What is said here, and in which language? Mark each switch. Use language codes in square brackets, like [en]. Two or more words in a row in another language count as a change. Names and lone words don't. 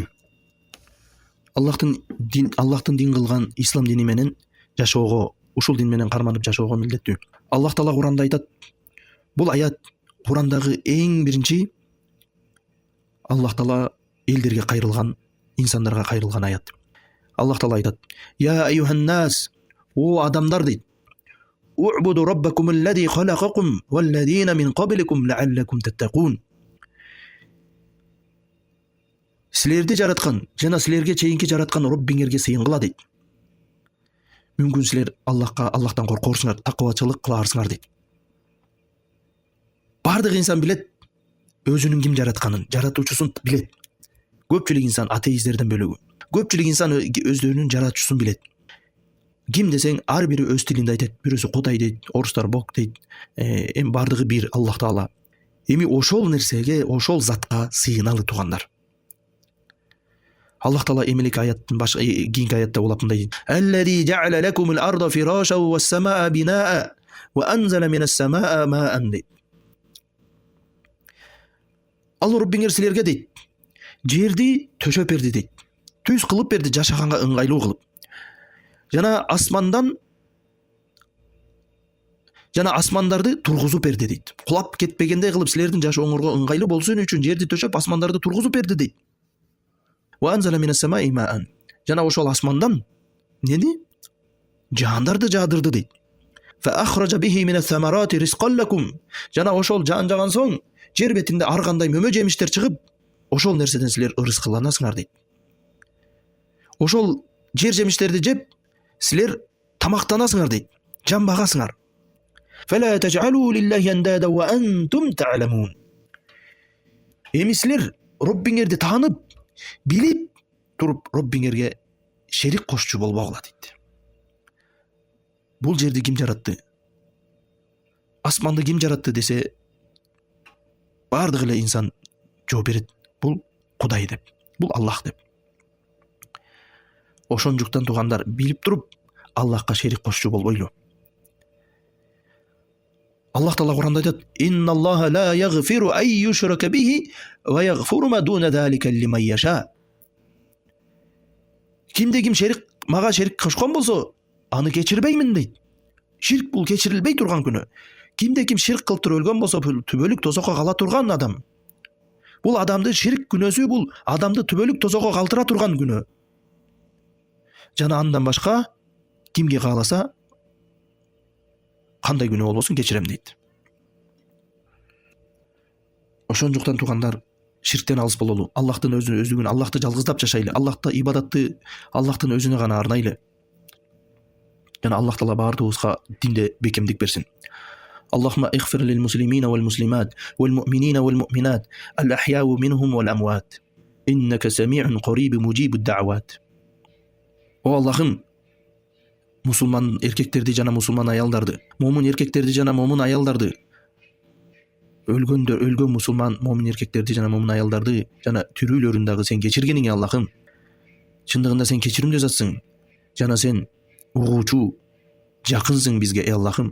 [ky] Аллахтын дин кылган ислам дини менен жашоого, ушул дин менен карманып жашоого милдеттүү. Аллах Таала Куранда айтат. Бул аят Курандагы эң биринчи Аллах Таала элдерге кайрылган, инсандарга кайрылган аят. Аллах Таала айтат: [ar] "يا أيها الناس, [ky] о адамдар" дейт. [ar] "اعبدوا ربكم الذي خلقكم والذين من قبلكم لعلكم تتقون". [ky] Силерди жараткан жана силерге чейинки жараткан Роббиңерге сыйынгыла дейт. Мүмкүн силер Аллахтан коркорсуңар, такыбачылык кыларсыңар дейт. Бардык инсан билет өзүнүн ким жаратканын, жаратуучусун билет. Көпчүлүк инсан атеистерден бөлөгү. Көпчүлүк инсан өздөрүнүн жаратуучусун билет. Ким десең ар бири өз тилинде айтат. Бирөөсү Кудай дейт, орустар Бог дейт. Эми бардыгы бир Аллах Таала. Эми ошол нерсеге, ошол затка сыйыналы тугандар. Аллах Таала эмелик аяттын башка кийинки аятта улап мындай дейт: [ar] "الذي جعل لكم الأرض فراشا والسماء بناء وأنزل من السماء ماء". дейт. [ky] Ал Роббиңер силерге дейт, жерди төшөп берди дейт. Түз кылып берди, жашаганга ыңгайлуу кылып. Жана асмандарды тургузуп берди дейт. Кулап кетпегендей кылып силердин жашооңорго ыңгайлуу болсун үчүн жерди төшөп асмандарды тургузуп берди дейт. [ar] وأنزل من السماء ماء. [ky] Жана ошол асмандан нени? Жаандарды жаадырды дейт. [ar] فأخرج به من الثمرات رزقا لكم. [ky] Жана ошол жаан жаган соң жер бетинде ар кандай мөмө жемиштер чыгып, ошол нерседен силер ырыскыланасыңар дейт. Ошол жер жемиштерди жеп, силер тамактанасыңар дейт. Жамбагасыңар. [ar] فلا تجعلوا لله أندادا وأنتم تعلمون. [ky] Эми силер Роббиңерди таанып, билип туруп Роббиңерге шерик кошчу болбогула дейт. Бул жерди ким жаратты? Асманды ким жаратты десе, бардык эле инсан жооп берет. Бул Кудай деп, бул Аллах деп. Ошондуктан тугандар билип туруп Аллахка шерик кошчу болбойлу. Аллах Таала Куранда айтат: [ar] "إن الله لا يغفر أن يشرك به ويغفر ما دون ذلك لمن يشاء". [ky] Кимде ким мага шерик кошкон болсо, аны кечирбеймин дейт. Ширк бул кечирилбей турган күнөө. Кимде ким ширк кылып туруп өлгөн болсо, түбөлүк тозокко кала турган адам. Бул адамды ширк күнөөсү, бул адамды түбөлүк тозокко калтыра турган күнөө. Жана андан башка кимге кааласа кандай күнөө болбосун кечирем дейт. Ошондуктан тугандар ширктен алыс бололу. Аллахтын өздүгүн, Аллахты жалгыздап жашайлы. Аллахты ибадатты Аллахтын өзүнө гана арнайлы. Жана Аллах Таала баардыгыбызга динде бекемдик берсин. [ar] اللهم اغفر للمسلمين والمسلمات والمؤمنين والمؤمنات الأحياء منهم والأموات إنك سميع قريب مجيب الدعوات. [ky] О Аллахым, мусулман эркектерди жана мусулман аялдарды, момун эркектерди жана момун аялдарды, өлгөн мусулман момун эркектерди жана момун аялдарды жана тирүүлөрүн дагы сен кечиргениңе Аллахым. Чындыгында сен кечиримдүү затсың. Жана сен угуучу, жакынсың бизге, ey Аллахым.